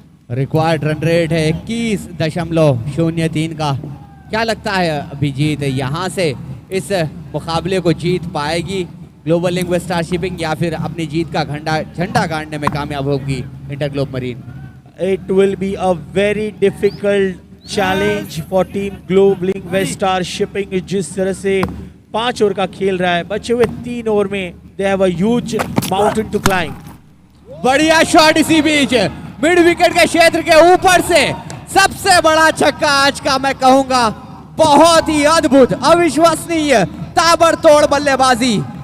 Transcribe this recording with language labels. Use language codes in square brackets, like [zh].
[hi] Required run rate है 21.03 का। क्या लगता है अभिजीत, यहाँ से इस मुकाबले को जीत पाएगी ग्लोबल लिंक वेस्टार शिपिंग या फिर अपनी जीत का झंडा गाड़ने में कामयाब होगी inter globe marine? [en] It will be a very difficult challenge for team Globe Link Westar shipping. [hi] जिस तरह से 5 ओवर का खेल रहा है, बचे हुए 3 ओवर में [en] they have a huge mountain to climb। [hi] बढ़िया शॉट इसी बीच मिड विकेट के क्षेत्र के ऊपर से, सबसे बड़ा छक्का आज का मैं कहूंगा। बहुत ही अद्भुत, अविश्वसनीय, ताबड़तोड़ बल्लेबाजी।